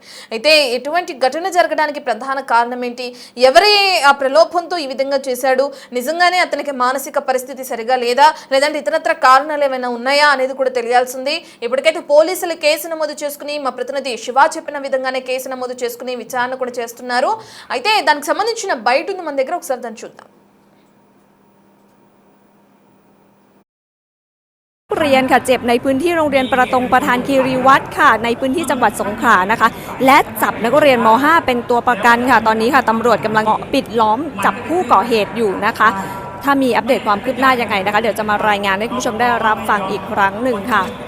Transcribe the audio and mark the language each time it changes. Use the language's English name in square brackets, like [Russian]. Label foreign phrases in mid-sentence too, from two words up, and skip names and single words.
[Telugu] అయితే ఎటువంటి ఘటన జరగడానికి ప్రధాన కారణం ఏంటి, ఎవరి ఆ ప్రలోభంతో ఈ విధంగా చేశాడు, నిజంగానే అతనికి మానసిక పరిస్థితి సరిగా లేదా, లేదంటే ఇతరత్ర కారణాలు ఏమైనా ఉన్నాయా అనేది కూడా తెలియాల్సింది. ఇప్పటికైతే పోలీసులు కేసు నమోదు చేసుకుని, మా ప్రతినిధి శివ చెప్పిన విధంగానే కేసు నమోదు చేసుకుని విచారణ కూడా చేస్తున్నారు. అయితే దానికి సంబంధించిన బయట ఉంది మన దగ్గర, ఒకసారి దాన్ని చూద్దాం. [Thai] เรียนค่ะเจ็บในพื้นที่โรงเรียนประตงประธานคีรีวัฒน์ค่ะในพื้นที่จังหวัดสงขลานะคะและจับนักเรียนม .5 เป็นตัวประกันค่ะตอนนี้ค่ะตำรวจกำลังปิดล้อมจับผู้ก่อเหตุอยู่นะคะถ้ามีอัปเดตความคืบหน้ายังไงนะคะเดี๋ยวจะมารายงานให้คุณผู้ชมได้รับฟังอีกครั้งหนึ่งค่ะ